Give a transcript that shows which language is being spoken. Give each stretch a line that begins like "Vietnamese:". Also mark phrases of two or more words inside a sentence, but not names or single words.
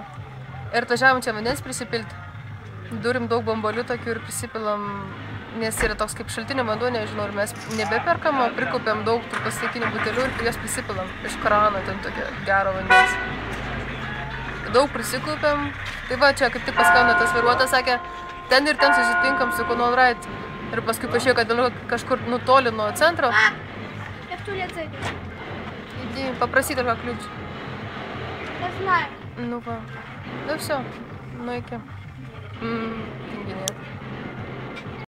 Lithuanian: Ir atvažiavom čia vandens prisipilti. Durim daug bambalių tokių ir prisipilam, nes yra toks kaip šaltinio vanduo, nežinau, ir mes nebeperkam, o prikaupiam daug tų plastikinių butelių ir juos prisipilam iš krano, ten tokio gero vandens. Daug prisikaupiam. Tai va, čia kaip tik paskambino tas vairuotojas, sakė, ten ir ten susitinkam su Conal Right. Ir paskui paaiškėjo, kad vėliau kažkur nutoli nuo centro.
Russian: Я в туалет зайду. Иди, попроси только ключ. Я знаю. Ну-ка. Ну все, ну-ка. Tinggi nii.